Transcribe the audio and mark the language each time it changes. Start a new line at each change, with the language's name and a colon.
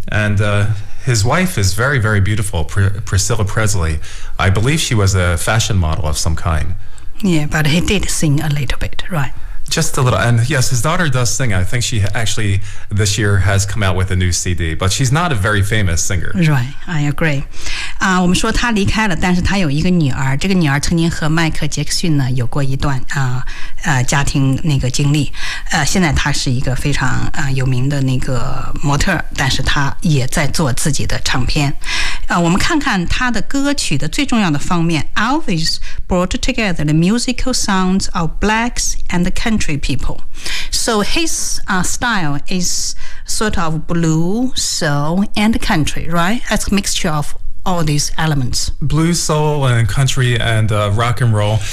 English: And his wife is very, very beautiful, Priscilla Presley. I believe she was a fashion model of some kind. Yeah, but he did sing a little bit, right? Just a little. And yes, his daughter does sing. I think she actually this year has come out with a new CD, but she's not a very famous singer. Right, I agree.
Chinese: 啊、我们说她离开了，但是她有一个女儿，这个女儿曾经和迈克杰克逊呢有过一段家庭那个经历。现在她是一个非常有名的那个模特，但是她也在做自己的唱片。我们看看他的歌曲的最重要的方面。
English: Elvis brought together the musical sounds of blacks and the country people. So his style is sort of blues, soul, and country, right? That's a mixture of all these elements. Blues, soul, and country, and rock and roll.